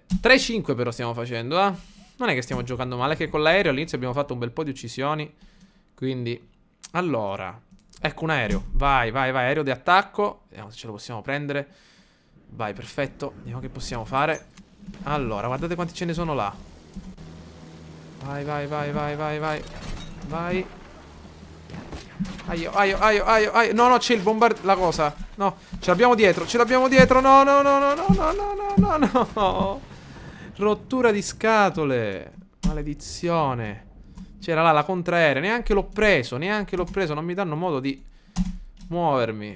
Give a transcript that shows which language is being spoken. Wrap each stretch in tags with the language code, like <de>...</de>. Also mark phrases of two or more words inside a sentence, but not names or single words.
<it>3-5 però stiamo facendo, eh. Non è che stiamo giocando male, che con l'aereo all'inizio abbiamo fatto un bel po' di uccisioni. Quindi, allora. Ecco un aereo. Vai, vai, vai. Aereo di attacco. Vediamo se ce lo possiamo prendere. Vai, perfetto. Vediamo che possiamo fare. Allora, guardate quanti ce ne sono là. Vai, vai, vai, vai, vai, vai. Vai. Aio, aio, aio, aio, aio. No, no, c'è il bombardiere. La cosa. No, ce l'abbiamo dietro. Ce l'abbiamo dietro. No, no, no, no, no, no, no, no, no, no. Rottura di scatole. Maledizione. C'era là la contraerea. Neanche l'ho preso. Neanche l'ho preso. Non mi danno modo di muovermi.</it>